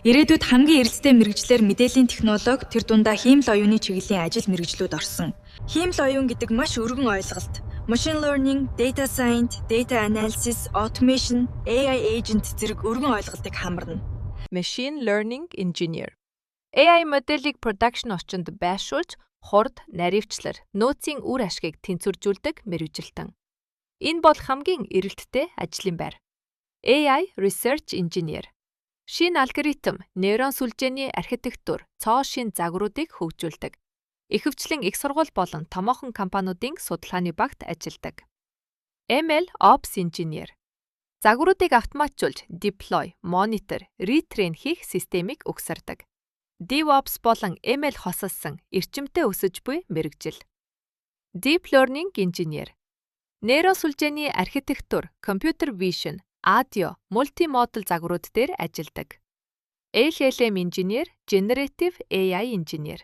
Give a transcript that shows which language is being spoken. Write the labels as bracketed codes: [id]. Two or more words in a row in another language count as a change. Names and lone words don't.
[mn] Ирээдүйд хамгийн эрэлттэй мэрэгчлэр мэдээллийн технологи тэр дундаа хиймэл оюуны чиглэлийн ажил мэрэгжлүүд орсон. Хиймэл оюун гэдэг маш өргөн ойлголт. [en] Machine learning, data science, data analysis, automation, AI agent [mn] зэрэг өргөн ойлголтыг хамарна. [en] Machine learning engineer. [mn] AI моделийг production орчинд байршуулж, хурд, наривчлар, нөөцийн үр ашгийг тэнцвэржүүлдэг мэргэжилтэн. Энэ бол хамгийн эрэлттэй ажлын байр. [en] AI research engineer. [mn] Шинэ алгоритм, нейрон сүлжээний архитектур, цоо шин загваруудыг хөгжүүлдэг. Ихэвчлэн их сургууль болон томоохон компаниудын судалгааны багт ажилладаг. [en] ML Ops Engineer. [mn] Загваруудыг автоматжуулж, [en] deploy, monitor, retrain [mn] хийх системийг угсардаг. DevOps болон ML хосолсон эрчимтэй өсөж буй мэргэжил. [en] Deep Learning Engineer. [mn] Нейрон сүлжээний архитектур, [en] computer vision, [mn] аудио, мультимодал загварууд дээр ажилладаг. [en] LLM Engineer, Generative AI Engineer.